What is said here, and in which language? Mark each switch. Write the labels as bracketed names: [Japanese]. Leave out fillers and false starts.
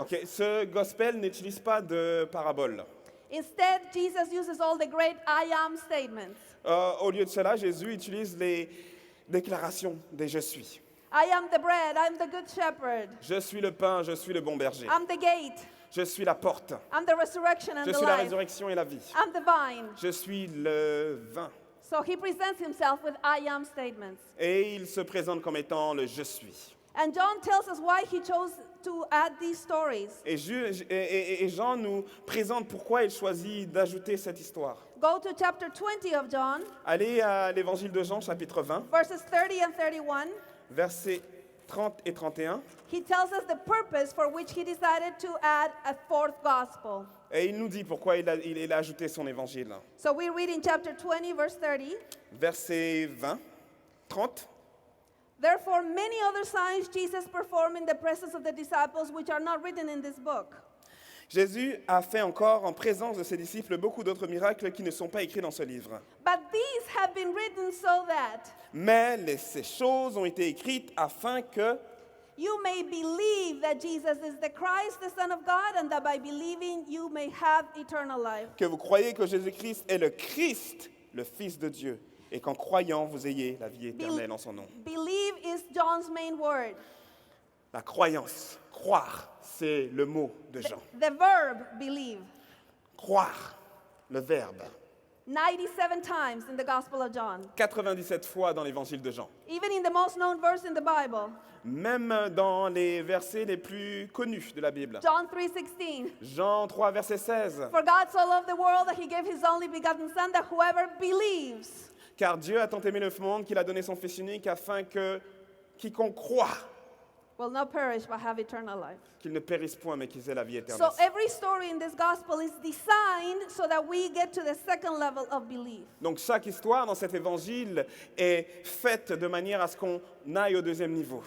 [French] Ok, ce gospel n'utilise pas de paraboles. [English] Instead, Jesus uses all the great I am statements. [French] Au lieu de cela, Jésus utilise les déclarations des je suis. [English] I am the bread, I'm the good shepherd, [French] Je suis le pain, je suis le bon berger. [English] I'm the gate, [French] Je suis la porte. [English] I'm the resurrection and [French] Je [English] the [French] suis la [English] life, [French] résurrection et la vie. [English] I'm the vine. [French] Je suis le vin. [English] So he presents himself with I am statements. [French] Et il se présente comme étant le je suis. [English] And John tells us why he chose to add these stories. [French] Et Jean nous présente pourquoi il choisit d'ajouter cette histoire. [English] Go to chapter 20 of John, [French] Allez à l'évangile de Jean, chapitre 20, [English] verses 30 and 31. [French] versets 30 et 31. [English] He tells us the purpose for which he decided to add a 4th gospel. [French] Et il nous dit pourquoi il a ajouté son évangile. [English] So we read in chapter 20, verse 30. [French] Verset 20, 30. [English] Therefore, many other signs Jesus performed in the presence of the disciples, which are not written in this book. [French] Jésus a fait encore en présence de ses disciples beaucoup d'autres miracles qui ne sont pas écrits dans ce livre. [English] But these have been written so that [French] Mais ces choses ont été écrites afin que [English] you may believe that Jesus is the Christ, the Son of God, and that by believing you may have eternal life. [French] vous croyez que Jésus-Christ est le Christ, le Fils de Dieu, et qu'en croyant, vous ayez la vie éternelle en son nom. [English] Believe is John's main word. [French] La croyance, croire, c'est le mot de Jean. [English] The verb believe. [French] Croire, le verbe. [English] 97 times in the Gospel of John. [French] 97 fois dans l'évangile de Jean. [English] Even in the most known verse in the Bible, [French] Même dans les versets les plus connus de la Bible. [English] John 3:16. [French] Jean 3, verset 16. [English] For God so loved the world that he gave his only begotten Son, that whoever believes. [French] Car Dieu a tant aimé le monde qu'il a donné son Fils unique afin que quiconque croit [English] will not perish but have eternal life. [French] qu'ils ne périssent point, mais qu'ils aient la vie éternelle. [English] So every story in this gospel is designed so that we get to the second level of belief. [French] Donc chaque histoire dans cet évangile est faite de manière à ce qu'on aille au deuxième niveau.